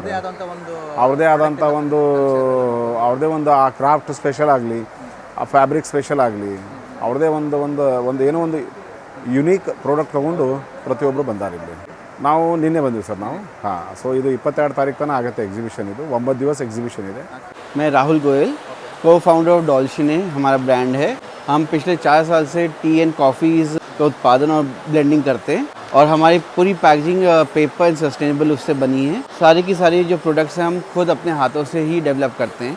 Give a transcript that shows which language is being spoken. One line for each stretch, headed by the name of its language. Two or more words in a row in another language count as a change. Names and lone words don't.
Kannada: ಅವ್ರದ್ದೇ ಆದಂಥ ಒಂದು ಆ
English: craft special
Kannada: ಆಗಲಿ, ಆ
English: fabric special
Kannada: ಆಗಲಿ, ಅವ್ರದ್ದೇ ಒಂದು ಏನೋ ಒಂದು
English: unique product
Kannada: ತೊಗೊಂಡು ಪ್ರತಿಯೊಬ್ಬರು ಬಂದಾರ ಇಲ್ಲಿ. ನಾವು ನಿನ್ನೆ ಬಂದಿವಿ ಸರ್ ನಾವು. ಹಾಂ, ಸೊ ಇದು 22 ತಾರೀಕು ತನಕ ಆಗುತ್ತೆ ಎಕ್ಸಿಬಿಷನ್. ಇದು 9 ದಿವಸ ಎಕ್ಸಿಬಿಷನ್ ಇದೆ.
Hindi: मैं राहुल गोयल,
English: co founder of
Hindi: डॉल्शिने हमारा ब्रांड है। हम पिछले 4 साल से
English: tea and coffees
Hindi: का उत्पादन और ब्लेंडिंग करते हैं और हमारी पूरी पैकेजिंग
English: paper and sustainable
Hindi: उससे बनी है। सारी की सारी जो प्रोडक्ट्स हैं हम खुद अपने हाथों से ही डेवलप करते हैं।